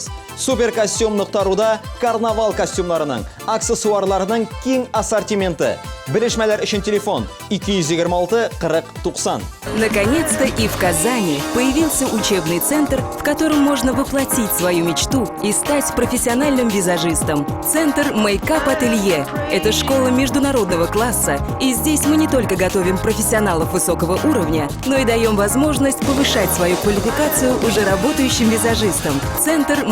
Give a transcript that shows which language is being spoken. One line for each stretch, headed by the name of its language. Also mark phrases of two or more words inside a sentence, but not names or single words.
Tatar: Суперкостюм.руда карнавал костюмларының, аксессуарларының киң ассортименты. Белешмәләр үшін телефон 226-40-90.
Russian: Наконец-то и в Казани появился учебный центр, в котором можно воплотить свою мечту и стать профессиональным визажистом. Центр Мейкап-ателье. Это школа международного класса, и здесь мы не только готовим профессионалов высокого уровня, но и даем возможность повышать свою квалификацию уже работающим визажистам.